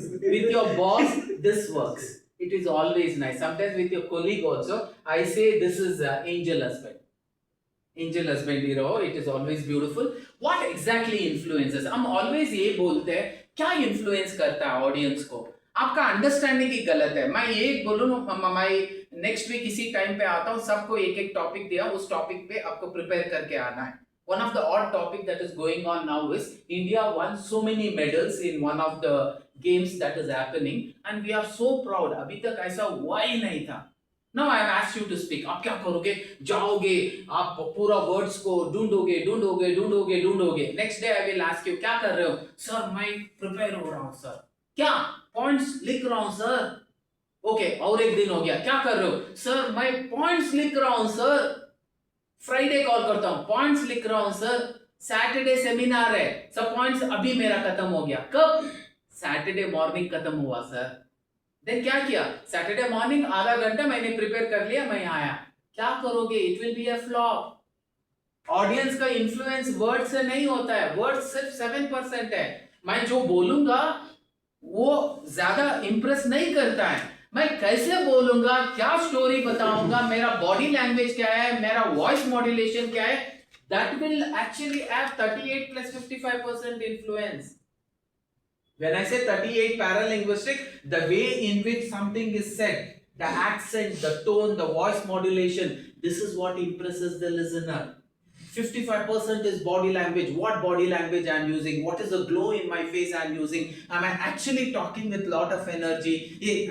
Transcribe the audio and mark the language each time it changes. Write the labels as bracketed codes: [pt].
[en] With your boss, this works. It is always nice. Sometimes with your colleague also, I say this is angel husband. Angel husband, you know, it is always beautiful. What exactly influences? [hi] हम always ये बोलते हैं, क्या influence करता है audience को? आपका understanding ही गलत है। मैं ये बोलूँ, मैं नेक्स्ट वीक इसी टाइम पे आता हूँ, सबको एक एक टॉपिक दिया, उस टॉपिक पे आपको प्रिपेयर करके आना है। [en] One of the odd topic that is going on now is India won so many medals in one of the games that is happening and we are so proud. [hi] अभी तक ऐसा हुआ ही नहीं था। [en] Now I have asked you to speak. [hi] आप क्या करोगे? जाओगे, आप पूरा वर्ड्स को ढूंढोगे, ढूंढोगे, ढूंढोगे, ढूंढोगे। Next day [en] I will ask you, [hi] क्या कर रहे हो? सर मैं प्रिपेयर हो रहा हूँ सर। क्या? पॉइंट्स लिख रहा हूँ सर। ओके, और एक दिन हो गया, क्या कर रहे हो? सर मैं पॉइंट्स लिख रहा हूँ सर। फ्राइडे कॉल करता हूँ, पॉइंट्स लिख रहा हूँ सर। सैटरडे सेमिनार है, सब पॉइंट्स अभी मेरा खत्म हो गया। कब? सैटरडे मॉर्निंग खत्म हुआ सर। देन क्या किया? सैटरडे मॉर्निंग आधा घंटा मैंने प्रिपेयर कर लिया, मैं आया। क्या करोगे? [en] It will be a flop. [hi] Audience का इन्फ्लुएंस वर्ड से नहीं होता है, वर्ड सिर्फ 7% है। मैं जो बोलूंगा वो ज्यादा इंप्रेस नहीं करता है। मैं कैसे बोलूंगा, क्या स्टोरी बताऊंगा, मेरा बॉडी लैंग्वेज क्या है, मेरा वॉइस मॉड्यूलेशन क्या है, [en] that will actually have 38 plus 55% influence. When I say 38 paralinguistic, the way in which something is said, the accent, the tone, the voice modulation, this is what impresses the listener. 55% is body language. What body language I am using? What is the glow in my face I am using? Am I actually talking with lot of energy?